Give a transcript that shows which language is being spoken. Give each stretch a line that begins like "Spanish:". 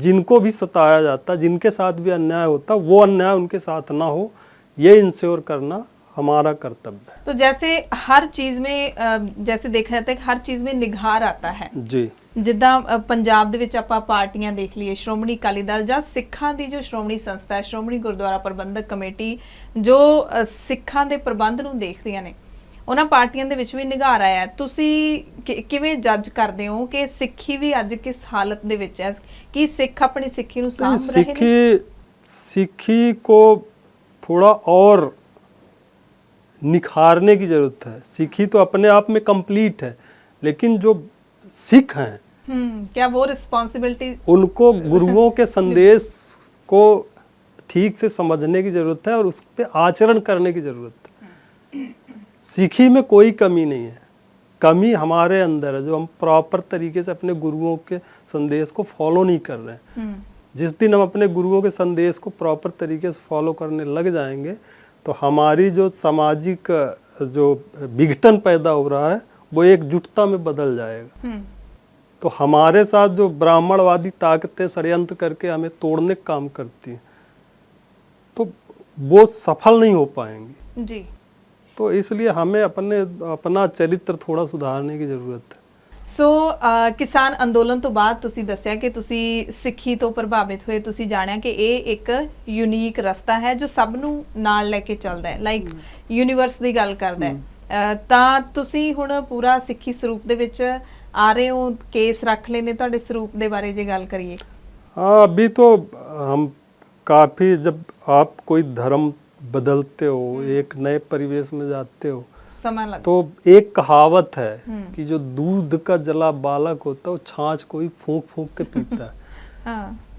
Hindi: जिनको भी सताया जाता, जिनके साथ भी अन्याय होता, वो अन्याय उनके साथ ना हो, ये इंश्योर करना हमारा कर्तव्य है। तो जैसे हर चीज़ में जैसे देखा जाता है कि हर चीज़ में निघार आता है जी।
Punjabi: ਜਿੱਦਾਂ ਪੰਜਾਬ ਦੇ ਵਿੱਚ ਆਪਾਂ ਪਾਰਟੀਆਂ ਦੇਖ ਲਈਏ, ਸ਼੍ਰੋਮਣੀ ਅਕਾਲੀ ਦਲ ਜਾਂ ਸਿੱਖਾਂ ਦੀ ਜੋ ਸ਼੍ਰੋਮਣੀ ਸੰਸਥਾ ਹੈ, ਸ਼੍ਰੋਮਣੀ ਗੁਰਦੁਆਰਾ ਪ੍ਰਬੰਧਕ ਕਮੇਟੀ, ਜੋ ਸਿੱਖਾਂ ਦੇ ਪ੍ਰਬੰਧ ਨੂੰ ਦੇਖਦੀਆਂ ਨੇ, ਉਹਨਾਂ ਪਾਰਟੀਆਂ ਦੇ ਵਿੱਚ ਵੀ ਨਿਘਾਰ ਆਇਆ ਹੈ। ਤੁਸੀਂ ਕਿਵੇਂ ਜੱਜ ਕਰਦੇ ਹੋ ਕਿ ਸਿੱਖੀ ਵੀ ਅੱਜ ਕਿਸ ਹਾਲਤ ਦੇ ਵਿੱਚ ਹੈ? ਕਿ ਸਿੱਖ ਆਪਣੀ ਸਿੱਖੀ ਨੂੰ ਸਾਂਭ ਰਹੇ ਨੇ?
Hindi: सिक्खी को थोड़ा और निखारने की ज़रूरत है। सिक्खी तो अपने आप में कंप्लीट है, लेकिन जो सिख हैं क्या वो रिस्पॉन्सिबिलिटी, उनको गुरुओं के संदेश को ठीक से समझने की ज़रूरत है और उस पर आचरण करने की ज़रूरत है। सिक्खी में कोई कमी नहीं है, कमी हमारे अंदर है जो हम प्रॉपर तरीके से अपने गुरुओं के संदेश को फॉलो नहीं कर रहे हैं। जिस दिन हम अपने गुरुओं के संदेश को प्रॉपर तरीके से फॉलो करने लग जाएंगे तो हमारी जो सामाजिक जो विघटन पैदा हो रहा है वो एकजुटता में बदल जाएगा। तो हमारे साथ जो ब्राह्मणवादी ताकतें षड्यंत्र करके हमें तोड़ने का काम करती हैं तो वो सफल नहीं हो पाएंगी जी। तो इसलिए हमें अपना चरित्र थोड़ा सुधारने की ज़रूरत है।
Punjabi: ਸੋ ਕਿਸਾਨ ਅੰਦੋਲਨ ਤੋਂ ਬਾਅਦ ਤੁਸੀਂ ਦੱਸਿਆ ਕਿ ਤੁਸੀਂ ਸਿੱਖੀ ਤੋਂ ਪ੍ਰਭਾਵਿਤ ਹੋਏ, ਤੁਸੀਂ ਜਾਣਿਆ ਕਿ ਇਹ ਇੱਕ ਯੂਨੀਕ ਰਸਤਾ ਹੈ ਜੋ ਸਭ ਨੂੰ ਨਾਲ ਲੈ ਕੇ ਚੱਲਦਾ ਹੈ, ਲਾਈਕ ਯੂਨੀਵਰਸ ਦੀ ਗੱਲ ਕਰਦਾ ਹੈ। ਤਾਂ ਤੁਸੀਂ ਹੁਣ ਪੂਰਾ ਸਿੱਖੀ ਸਰੂਪ ਦੇ ਵਿੱਚ ਆ ਰਹੇ ਹੋ, ਕੇਸ ਰੱਖ ਲਏ ਨੇ ਤੁਹਾਡੇ ਸਰੂਪ ਦੇ ਬਾਰੇ ਜੇ ਗੱਲ ਕਰੀਏ?
Hindi: हाँ, अभी तो हम काफ़ी, जब आप कोई धर्म बदलते हो, एक नए परिवेश में जाते हो, समय लग, तो एक कहावत है कि जो दूध का जला बालक होता है वो छाछ को ही फूंक फूंक के पीता है।